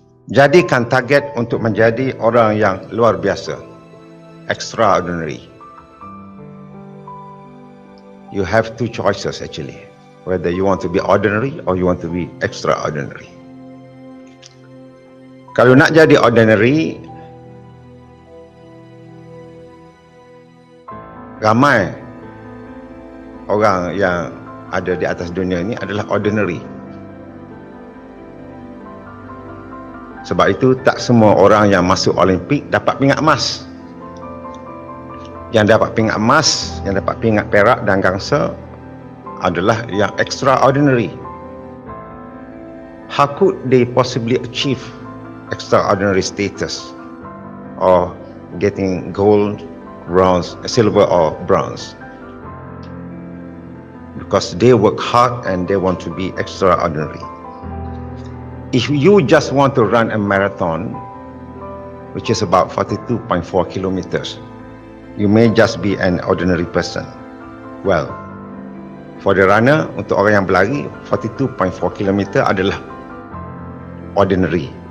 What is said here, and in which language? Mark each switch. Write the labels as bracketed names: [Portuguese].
[Malay] Jadikan target untuk menjadi orang yang luar biasa, extraordinary. [English] You have two choices actually, whether you want to be ordinary or you want to be extraordinary. [Malay] Kalau nak jadi ordinary, ramai orang yang ada di atas dunia ini adalah ordinary. Sebab itu tak semua orang yang masuk Olimpik dapat pingat emas. Yang dapat pingat emas, yang dapat pingat perak dan gangsa adalah yang extraordinary. [English] How could they possibly achieve extraordinary status or getting gold, bronze, silver or bronze? Because they work hard and they want to be extraordinary. If you just want to run a marathon, which is about 42.4 kilometers, you may just be an ordinary person. Well, for the runner, [Malay] untuk orang yang berlari, 42.4 kilometer adalah ordinary.